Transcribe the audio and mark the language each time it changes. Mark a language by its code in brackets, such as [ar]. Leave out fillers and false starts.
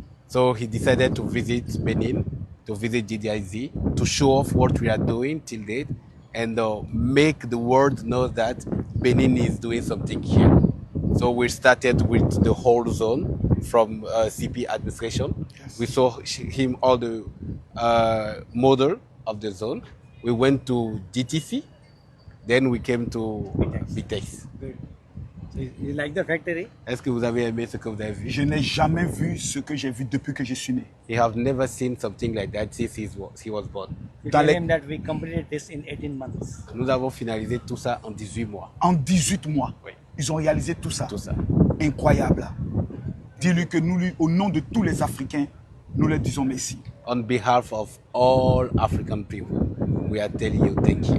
[en] So he decided to visit Benin, to visit GDIZ, to show off what we are doing till date, and make the world know that Benin is doing something here. So we started with the whole zone, from CP administration. Yes. We saw him all the model of the zone. We went to DTC, then we came to Vitex. Good. So you like the factory? [fr] Est-ce que vous avez aimé ce que vous avez vu? Je n'ai jamais vu ce que j'ai vu depuis que je suis né. [en] You have never seen something like that since he was born. You tell him that we completed this in 18 months. [fr] Nous avons finalisé tout ça en 18 mois. En 18 mois, oui. Ils ont réalisé tout ça. Tout ça. Incroyable. Dis-lui que nous, au nom de tous les Africains, nous leur disons merci. [en] On behalf of all African people, we are telling you thank you.